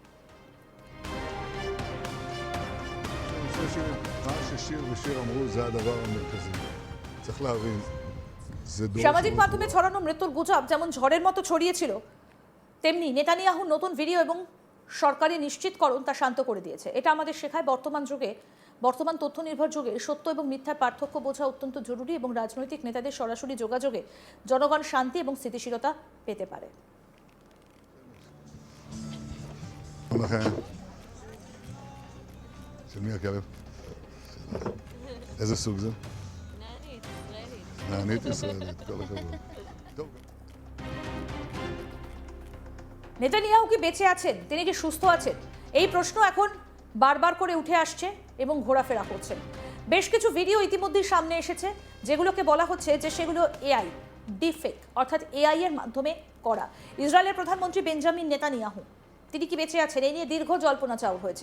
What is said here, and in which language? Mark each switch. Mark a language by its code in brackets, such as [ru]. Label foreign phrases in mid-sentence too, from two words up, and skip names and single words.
[bn] সামাজিক মাধ্যমে ছড়ানো মৃত্যুর গুজব যেমন ঝড়ের মতো ছড়িয়েছিল, তেমনি নেতানিয়াহুর নতুন ভিডিও এবং সরকারি নিশ্চিতকরণ তা শান্ত করে দিয়েছে। এটা আমাদের শেখায় বর্তমান তথ্য নির্ভর যুগে সত্য এবং মিথ্যার পার্থক্য বোঝা অত্যন্ত জরুরি এবং রাজনৈতিক নেতাদের সরাসরি যোগাযোগে জনগণ শান্তি এবং স্থিতিশীলতা পেতে পারে। [he] איזה סוג זה? נענית ישראלית, כל הכבוד. טוב. [bn] নেতানিয়াহু কি বেঁচে আছেন, তিনি কি সুস্থ আছেন, এই প্রশ্ন এখন বারবার করে উঠে আসছে এবং ঘোরাফেরা করছে। বেশ কিছু ভিডিও ইতিমধ্যেই সামনে এসেছে যেগুলোকে বলা হচ্ছে যে সেগুলো [en] AI deepfake, [bn] অর্থাৎ এআই এর মাধ্যমে করা। ইসরায়েলের প্রধানমন্ত্রী বেঞ্জামিন নেতানিয়াহু তিনি কি বেঁচে আছেন এই নিয়ে দীর্ঘ জল্পনা চাউর হয়েছে।